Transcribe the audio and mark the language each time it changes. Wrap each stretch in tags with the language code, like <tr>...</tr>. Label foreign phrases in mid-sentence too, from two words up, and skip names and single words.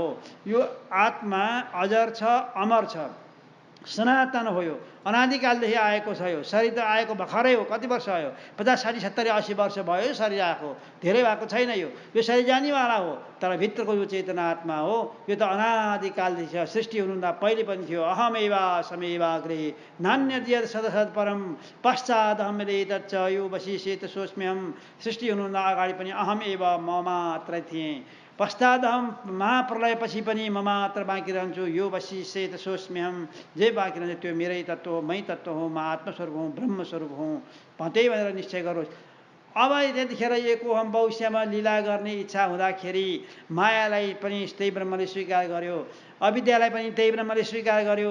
<ne>यो आत्मा अजर छ, अमर छ, सनातन हो। यो अनादिकालदेखि आएको छ। यो शरीर त आएको भर्खरै हो। कति वर्ष भयो? 50, 60, 70, 80 वर्ष भयो यो शरीर आएको, धेरै भएको छैन। यो शरीर जानेवाला हो, तर भित्रको यो चेतना आत्मा हो। यो त अनादिकालदेखि छ। सृष्टि हुनुभन्दा पहिले पनि थियो।</ne> <sa>अहमेवा समेवाग्रे नान्यद्यत् सदसत् परम पश्चादहमेतच्च यो वशिष्येत सोऽस्म्यहम्।</sa> <ne>सृष्टि हुनुभन्दा अगाडि पनि</ne> <sa>अहम एव</sa> <ne>म मात्रै थिएँ। पश्चादहम महाप्रलयपछि पनि म मात्र बाँकी रहन्छु।</ne> <sa>यो वशिष्येत सोऽस्म्यहम्।</sa> <ne>जे बाँकी रहन्छ त्यो मेरै तत्त्व हो, मै तत्त्व हो, म आत्मस्वरूप हुँ, ब्रह्मस्वरूप हुँ। त्यही भनेर निश्चय गरोस्। अब त्यतिखेर एकोहम भविष्यमा लीला गर्ने इच्छा हुँदाखेरि मायालाई पनि त्यही ब्रह्मले स्वीकार गर्यो, अविद्यालाई पनि त्यही ब्रह्मले स्वीकार गर्यो।</ne>